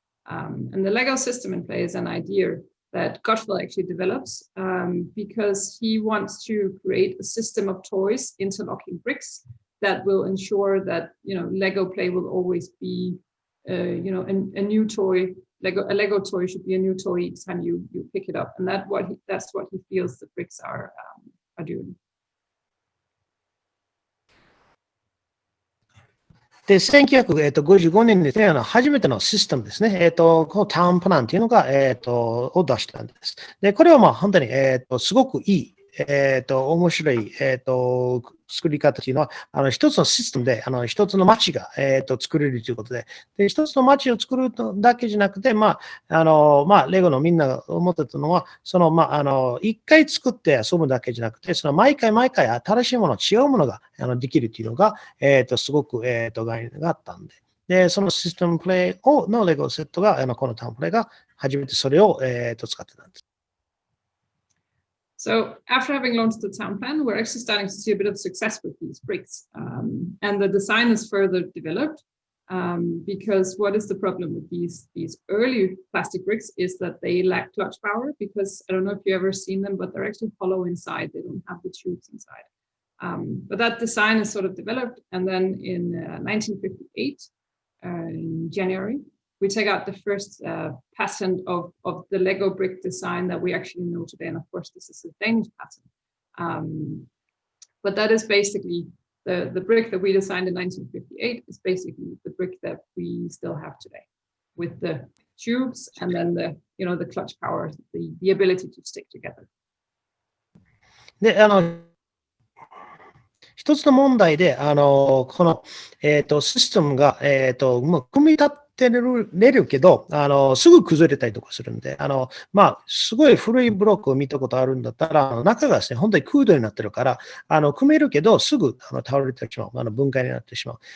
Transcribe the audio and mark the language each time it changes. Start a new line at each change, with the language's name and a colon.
English: And the Lego system in play is an idea that Gottfried actually develops because he wants to create a system of toys interlocking bricks that will ensure that Lego play will always be a new toy. A Lego toy should be a new toy each time you pick it up, and that's what he feels the bricks are doing.
Japanese: で、1955年にですね、初めてのシステムですね、このタウンプランというのが、を出したんです。で、これは本当に、すごくいい、面白い、作り方というのは、一つのシステムで、一つの街が、作れるということで、で、一つの街を作るだけじゃなくて、レゴのみんなが思ってたのは、一回作って遊ぶだけじゃなくて、毎回新しいもの、違うものが、できるというのが、すごく、概念があったんで。で、そのシステムプレイのレゴセットが、このタウンプレイが初めてそれを、使ってたんです。
English: So after having launched the town plan, we're actually starting to see a bit of success with these bricks. And the design is further developed because what is the problem with these early plastic bricks is that they lack clutch power because I don't know if you've ever seen them, but they're actually hollow inside. They don't have the tubes inside. But that design is sort of developed. And then in 1958, in January, we take out the first patent of the Lego brick design that we actually know today. And of course, this is a Danish patent. But that is basically the brick that we designed in 1958 is basically the brick that we still have today with the tubes and then the clutch power, the ability to stick together.
Japanese: で、一つの問題で、この、システムが、もう組み立てれるけど、すぐ崩れたりとかするんで、すごい古いブロックを見たことあるんだったら、中がですね、本当に空洞になってるから、組めるけど、すぐ倒れてしまう、分解になってしまう。